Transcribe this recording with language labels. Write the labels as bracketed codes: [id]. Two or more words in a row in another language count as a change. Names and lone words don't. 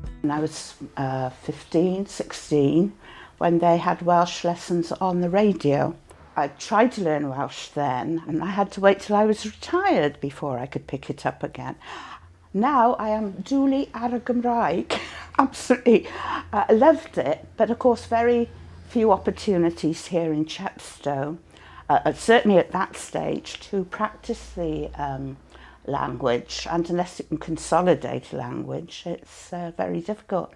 [en] when I was 15, 16, when they had Welsh lessons on the radio. I tried to learn Welsh then, and I had to wait till I was retired before I could pick it up again. Now I am duly [cy] ar y Gymraeg. [en] Absolutely loved it, but of course very few opportunities here in Chepstow, certainly at that stage, to practice the language, and unless you can consolidate a language, it's very difficult.